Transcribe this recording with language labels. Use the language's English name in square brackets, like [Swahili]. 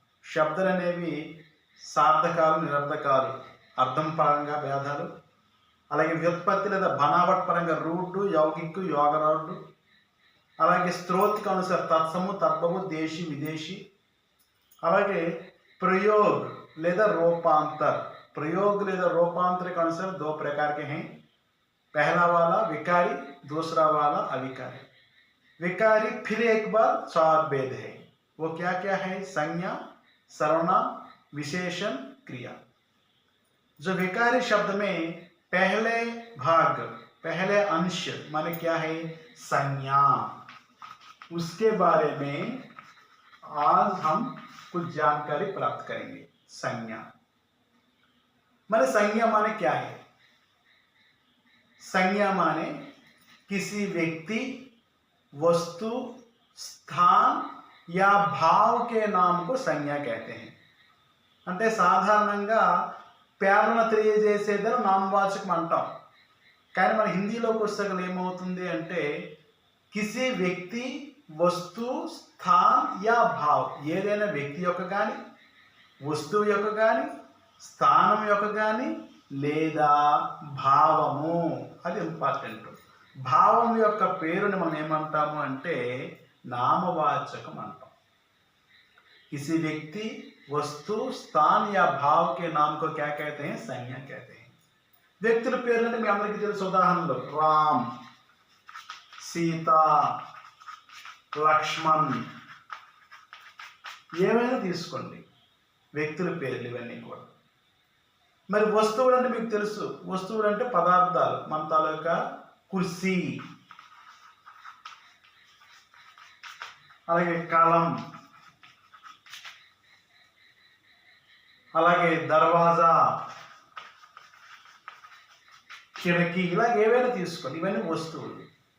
[Telugu] శబ్దాలు అనేవి సార్థకాలు, నిరర్ధకాలు, అర్థం పరంగా భేదాలు, అలాగే వ్యుత్పత్తి లేదా బనావట్ పరంగా రూట్, యౌగిక్, యోగరాడు, అలాగే స్తోత్రిక అనుసార తత్సము, తద్భవు, దేశీ, విదేశీ, అలాగే प्रयोग లేదా रूपांतर. [Hindi] प्रयोग లేదా रूपांतर के अनुसार 2 प्रकार के हैं. पहला वाला विकारी, दूसरा वाला अविकारी. विकारी फिर एक बार 4 भेद है. वो क्या क्या है? संज्ञा, सर्वनाम, विशेषण, क्रिया. जो विकारी शब्द में पहले भाग, पहले अंश माने क्या है? संज्ञा. उसके बारे में आज हम कुछ जानकारी प्राप्त करेंगे. संज्ञा माने, संज्ञा माने क्या है? संज्ञा माने किसी व्यक्ति, वस्तु, स्थान या भाव के नाम को संज्ञा कहते हैं. [Telugu] అంటే సాధారణంగా పేర్లను తెలియజేసేదని నామవాచకం అంటాం. కానీ మన హిందీలోకి వస్తే ఏమవుతుంది అంటే [Hindi] కిసి వ్యక్తి, వస్తు, స్థాన్ యా భావ్, [Telugu] ఏదైనా వ్యక్తి యొక్క కానీ, వస్తువు యొక్క కానీ, స్థానం యొక్క కానీ, లేదా భావము, అది ఇంపార్టెంట్. భావం యొక్క పేరుని మనం ఏమంటాము అంటే నామవాచకం అంటాం. [Hindi] किसी व्यक्ति, वस्तु, स्थान या भाव के नाम को क्या कहते हैं? संज्ञा कहते हैं. [Telugu] వ్యక్తుల పేర్లంటే మీ అందరికీ తెలుసు. ఉదాహరణలు రామ్, సీత, లక్ష్మణ్, ఏమైనా తీసుకోండి, వ్యక్తుల పేర్లు ఇవన్నీ కూడా. మరి వస్తువులు అంటే మీకు తెలుసు. వస్తువులు అంటే పదార్థాలు. మన తాలూకా కుర్సీ, అలాగే కలం, అలాగే దర్వాజా, కిటికీ, ఇలా ఏవైనా తీసుకోండి, ఇవన్నీ వస్తువులు.